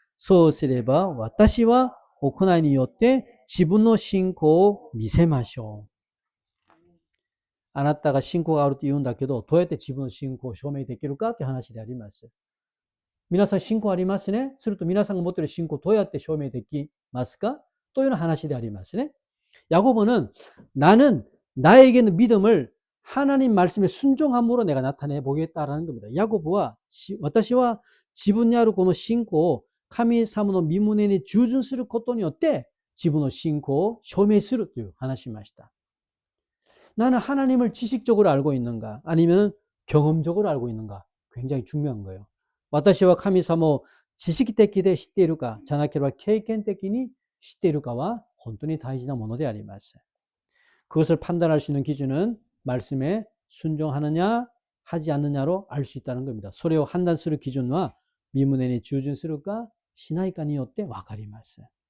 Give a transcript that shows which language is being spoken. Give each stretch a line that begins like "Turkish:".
Japanese: そうすれば私は行いによって自分の信仰を見せましょう。あなたが信仰があると言うんだけど、どうやって自分の信仰を証明できるかという話であります。皆さん信仰ありますね。すると皆さんが持っている信仰をどうやって証明できますかというような話でありますね.
Korean: 야고보는 나는 나에게는 믿음을 하나님 말씀에 순종함으로 내가 나타내 보겠다라는 겁니다.
Japanese: 야고보와 私は自分にあるこの信仰を神様の御胸に従順することによって自分の信仰を証明するという話しました.
Korean: 나는 하나님을 지식적으로 알고 있는가 아니면 경험적으로 알고 있는가 굉장히 중요한 거예요.
Japanese: 私は神様を知識的で知っているかじゃなければ経験的に知っているかは本当に大事なものであります.
Korean: 그것을 판단할 수 있는 기준은 말씀에 순종하느냐 하지 않느냐로 알 수 있다는 겁니다.
Japanese: それを判断する基準は御胸に従順するかしないかによって分かります.